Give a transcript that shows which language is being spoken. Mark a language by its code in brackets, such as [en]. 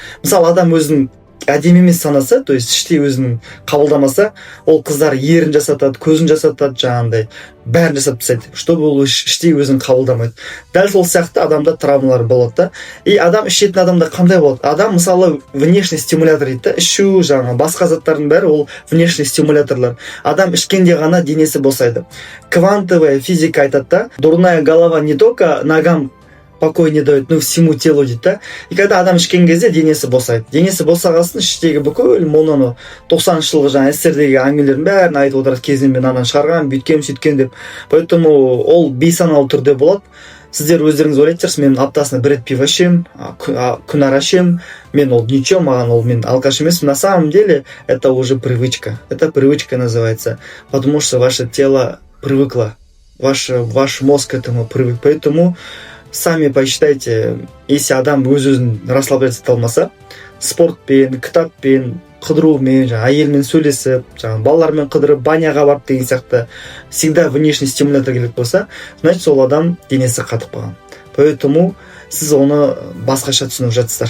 [kk] Мысалы, адам өзін әдемі емес санаса, [ru] то есть [kk] іште өзін қабылдамаса, ол қыздар ерін жасатады, көзін жасатады, бәрін жасап тастайды, [ru] чтобы [kk] ол іште өзін қабылдамайды. Дәл сол сияқты адамда травмалар болады да. И адам ішетін адамда қандай болады? Адам мысалы внешний стимулятор дейді, ішу, басқа заттардың бәрі ол внешний стимуляторлар. Адам ішкенде ғана денесі босайды. [ru] Квантовая физика [kk] айтады да, [ru] дурная голова не только ногам покой не дает, но всему телу [kk] дейді да. [ru] И когда [kk] адам ішкен кезде денесі босайды. Денесі босағасын іштегі бүкіл мононы 90-шы жылғы СССРдегі әңгімелердің бәрін айтып отырады, кезінде мен ананы шығарған, бүйткем, сөйткен деп. Поэтому ол бейсаналы түрде болады. Сіздер өздеріңіз ойлайтын шығарсыз, мен аптасына бір рет пиво ішемін, күнара ішемін, мен ол [ru] ничего, [kk] маған ол мен алкаш емеспін. [ru] На самом деле это уже привычка. Это привычка называется, потому что ваше тело привыкло, ваш мозг к этому привык. Поэтому сами посчитайте, если [kk] адам өзін [ru] расслабляться [kk] алмаса, спортпен, кітаппен, қыдырумен, әйелмен сөйлесіп, балалармен қыдырып, баняға барып деген сияқты [ru] всегда внешний стимулятор [kk] керек болса, [ru] значит [kk] сол адам денесі қатып қалған. [ru] Поэтому [kk] сіз оны басқаша түсініп жатсыздар.